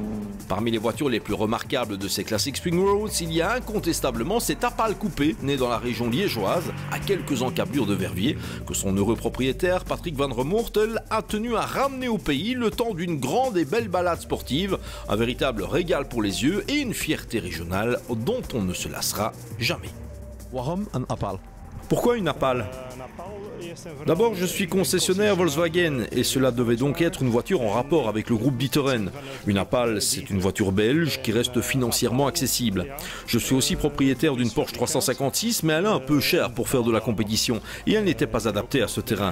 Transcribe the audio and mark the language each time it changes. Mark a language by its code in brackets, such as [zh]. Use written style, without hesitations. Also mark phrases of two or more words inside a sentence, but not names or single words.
[fr] Parmi les voitures les plus remarquables de ces Classic Spring Roads, il y a incontestablement cet Apale coupé, né dans la région liégeoise, à quelques encablures de Verviers, que son heureux propriétaire, Patrick Van Remortel, a tenu à ramener au pays le temps d'une grande et belle balade sportive, un véritable régal pour les yeux et une fierté régionale dont on ne se lassera jamais. [nl] Waarom een Apale? [fr] Pourquoi une Apale? D'abord, je suis concessionnaire Volkswagen et cela devait donc être une voiture en rapport avec le groupe D'Ieteren. Une Apale, c'est une voiture belge qui reste financièrement accessible. Je suis aussi propriétaire d'une Porsche 356, mais elle est un peu chère pour faire de la compétition et elle n'était pas adaptée à ce terrain.